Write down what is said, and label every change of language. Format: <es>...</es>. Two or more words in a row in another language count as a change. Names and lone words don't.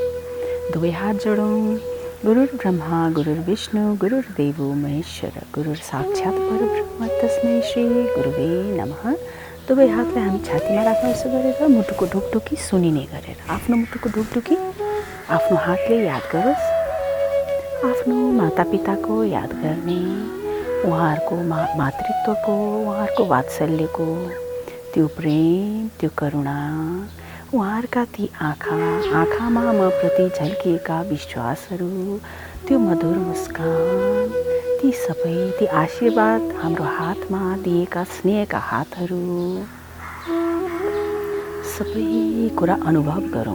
<ne>दुवै हात जोडौँ।</ne> <sa>गुरुर्ब्रह्मा गुरुर्विष्णु गुरुर्देवो महेश्वर गुरुर साक्षात् परब्रह्म तस्मै श्री गुरुवे नमः।</sa> <ne>दुवै हातलाई हामी छातीमा राख्न यसो गरेर मुटुको ढुकढुकी सुनिने गरेर आफ्नो मुटुको ढुकढुकी आफ्नो हातले याद गरोस्। आफ्नो मातापिताको याद गर्ने, उहाँहरूको मातृत्वको, उहाँहरूको वात्सल्यको त्यो प्रेम, त्यो करुणा, उहाँहरूका ती आँखामा म प्रति झल्किएका विश्वासहरू, त्यो मधुर मुस्कान, ती सबै, ती आशीर्वाद, हाम्रो हातमा दिएका स्नेहका हातहरू, सबै कुरा अनुभव गरौँ।</ne>